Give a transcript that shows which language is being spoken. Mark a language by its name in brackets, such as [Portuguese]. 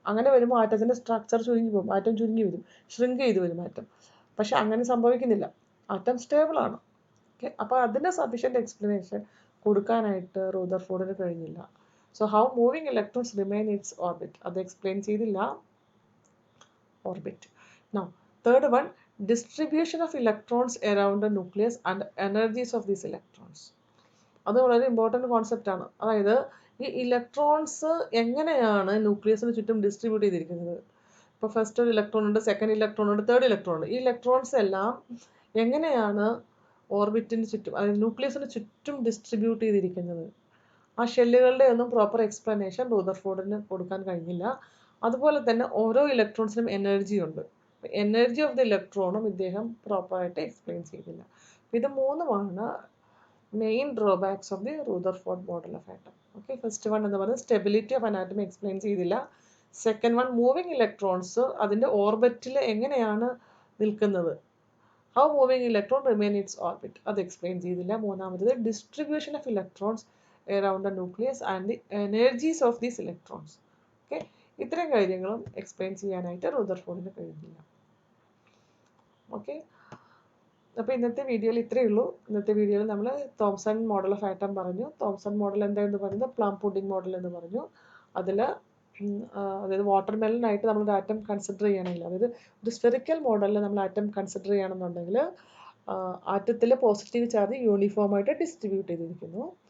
[Malayalam] അങ്ങനെ വരുമ്പോൾ ആറ്റത്തിൻ്റെ സ്ട്രക്ചർ ചുരുങ്ങി പോകും, ആറ്റം ചുരുങ്ങി വരും, ഷ്രിങ്ക് ചെയ്ത് വരും ആറ്റം. പക്ഷെ അങ്ങനെ സംഭവിക്കുന്നില്ല, ആറ്റം സ്റ്റേബിളാണ്. ഓക്കെ, അപ്പോൾ അതിൻ്റെ സഫീഷ്യൻ്റ് എക്സ്പ്ലനേഷൻ കൊടുക്കാനായിട്ട് റൂദർഫോർഡിന് കഴിഞ്ഞില്ല. [English] so how moving electrons remain its orbit, [Malayalam] അത് എക്സ്പ്ലെയിൻ ചെയ്തില്ല. [English] Orbit. Now, third one, distribution of electrons around the nucleus and energies of these electrons. [Malayalam] അത് വളരെ ഇമ്പോർട്ടൻ്റ് കോൺസെപ്റ്റാണ്. അതായത് ഈ ഇലക്ട്രോൺസ് എങ്ങനെയാണ് ന്യൂക്ലിയസിന് ചുറ്റും ഡിസ്ട്രിബ്യൂട്ട് ചെയ്തിരിക്കുന്നത്? ഇപ്പോൾ ഫസ്റ്റ് ഒരു ഇലക്ട്രോൺ ഉണ്ട്, സെക്കൻഡ് ഇലക്ട്രോൺ ഉണ്ട്, തേർഡ് ഇലക്ട്രോൺ ഉണ്ട്. ഈ ഇലക്ട്രോൺസ് എല്ലാം എങ്ങനെയാണ് ഓർബിറ്റിന് ചുറ്റും, അതായത് ന്യൂക്ലിയസിന് ചുറ്റും ഡിസ്ട്രിബ്യൂട്ട് ചെയ്തിരിക്കുന്നത്? ആ ഷെല്ലുകളുടെ ഒന്നും പ്രോപ്പർ എക്സ്പ്ലനേഷൻ റൂദർഫോർഡിന് കൊടുക്കാൻ കഴിഞ്ഞില്ല. അതുപോലെ തന്നെ ഓരോ ഇലക്ട്രോൺസിനും എനർജി ഉണ്ട്. എനർജി ഓഫ് ദി ഇലക്ട്രോണും ഇദ്ദേഹം പ്രോപ്പറായിട്ട് എക്സ്പ്ലെയിൻ ചെയ്തില്ല. ഇത് മൂന്നുമാണ് [English] Main drawbacks of the Rutherford model of atom. [Malayalam] Okay, first one എന്ന് പറയുന്നത് സ്റ്റെബിലിറ്റി ഓഫ് അനാറ്റം എക്സ്പ്ലെയിൻ ചെയ്തില്ല. സെക്കൻഡ് വൺ മൂവിങ് ഇലക്ട്രോൺസ് അതിൻ്റെ ഓർബിറ്റിൽ എങ്ങനെയാണ് നിൽക്കുന്നത്, [English] how moving electron remain its orbit, [Malayalam] അത് എക്സ്പ്ലെയിൻ ചെയ്തില്ല. മൂന്നാമത്തത് [English] Distribution of electrons around the nucleus and the energies of these electrons. Okay, [Malayalam] ഇത്രയും കാര്യങ്ങളും എക്സ്പ്ലെയിൻ ചെയ്യാനായിട്ട് റുദർഫോർഡിന് കഴിഞ്ഞില്ല. ഓക്കെ, അപ്പോൾ ഇന്നത്തെ വീഡിയോയിൽ ഇത്രയേ ഉള്ളൂ. ഇന്നത്തെ വീഡിയോയിൽ നമ്മൾ തോംസൺ മോഡൽ ഓഫ് ആറ്റം പറഞ്ഞു. തോംസൺ മോഡൽ എന്താണെന്ന് പറയുന്നത് പ്ലം പുഡിംഗ് മോഡൽ എന്ന് പറഞ്ഞു. അതിൽ അതായത് വാട്ടർ മെലനായിട്ട് നമ്മളൊരു ആറ്റം കൺസിഡർ ചെയ്യണമെങ്കിൽ, അതായത് ഒരു സ്ഫെറിക്കൽ മോഡലിൽ നമ്മൾ ആറ്റം കൺസിഡർ ചെയ്യണമെന്നുണ്ടെങ്കിൽ ആറ്റത്തിൽ പോസിറ്റീവ് ചാർജ് യൂണിഫോമായിട്ട് ഡിസ്ട്രിബ്യൂട്ട് ചെയ്തിരിക്കുന്നു.